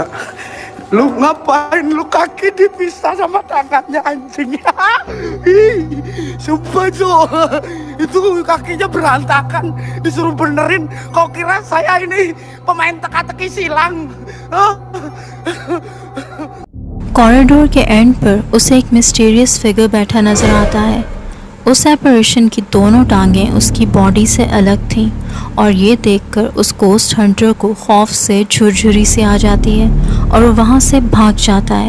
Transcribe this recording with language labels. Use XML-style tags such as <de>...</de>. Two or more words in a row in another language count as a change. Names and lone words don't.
<id>Lu ngapain lu kaki dipisah sama tangannya anjing? Ih, sumpah Cok, itu kakinya berantakan, disuruh benerin. Kau kira saya ini pemain teka-teki silang?</id> <hi>कॉरिडोर के एंड पर उसे एक</hi> <en>mysterious figure</en> <hi>बैठा नजर आता है। उस एपरेशन की दोनों टांगें उसकी बॉडी से अलग थीं और ये देखकर उस</hi> <en>ghost hunter</en> <hi>को खौफ से झुरझुरी से आ जाती है और वो वहाँ से भाग जाता है।</hi>